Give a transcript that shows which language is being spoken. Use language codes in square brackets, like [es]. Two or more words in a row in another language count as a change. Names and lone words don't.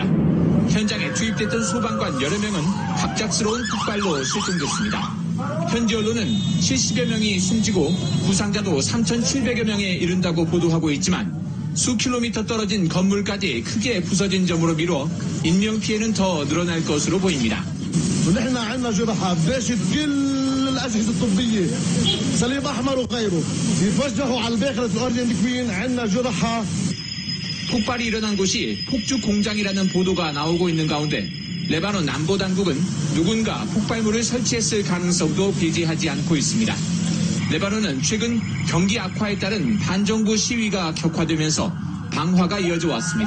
[ko] 현장에 투입됐던 소방관 여러 명은 갑작스러운 폭발로 실종됐습니다. 현지 언론은 70여 명이 숨지고 부상자도 3,700여 명에 이른다고 보도하고 있지만 수 킬로미터 떨어진 건물까지 크게 부서진 점으로 미뤄 인명피해는 더 늘어날 것으로 보입니다. [ar] الأجهزة الطبية صليب أحمر وغيره يتوجهوا على الباخرة الأرجنتين عندنا جرحى. [ko] 폭발이 일어난 곳이 폭죽 공장이라는 보도가 나오고 있는 가운데 레바논 안보당국은 누군가 폭발물을 설치했을 가능성도 배제하지 않고 있습니다. 레바논은 최근 경기 악화에 따른 반정부 시위가 격화되면서 방화가 이어져 왔습니다.